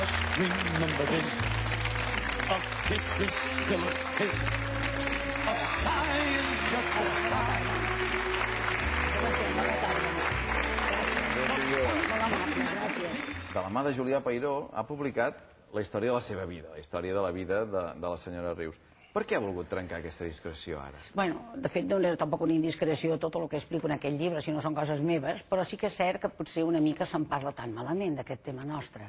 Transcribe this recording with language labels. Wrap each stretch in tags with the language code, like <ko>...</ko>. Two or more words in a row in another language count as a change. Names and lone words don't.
<en>Remember then, a kiss is still a kiss. A sigh is just a sigh.</en> <ca>De la mà de Julià Peiró ha publicat la història de la seva vida, la història de la vida de la senyora Rius. Per què ha volgut trencar aquesta discreció ara? Bueno, de fet, no era tampoc una indiscreció tot el que explico en aquell llibre, si no són coses meves, però sí que és cert que potser una mica se'n parla tan malament d'aquest tema nostre.</ca>